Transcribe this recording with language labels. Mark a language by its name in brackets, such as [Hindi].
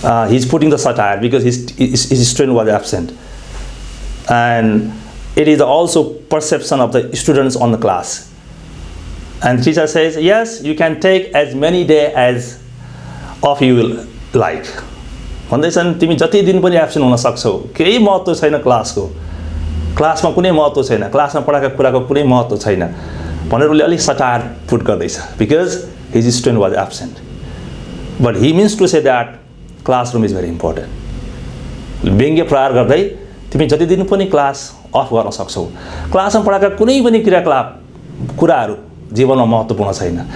[English] He's putting the satire because his student was absent. And it is also perception of the students on the class. And teacher says, yes, you can take as many days as off you will like. [Nepali] भन्दैछन् तिमी जति दिन पनि absent हुन सक्छौ, केही महत्त्व छैन क्लासमा कुनै महत्त्व छैन, क्लासमा पढाएको कुराको कुनै महत्त्व छैन भनेर उले अलि सटायर पुट गर्दैछ [English] because his student was absent. But he means to say that classroom is very important. [Nepali] व्यङ्ग्य प्रहार गर्दै तिमी जति दिन पनि क्लास अफ गर्न सक्छौ, क्लासमा पढाएका कुनै पनि कुराहरू जीवनमा महत्त्वपूर्ण छैन.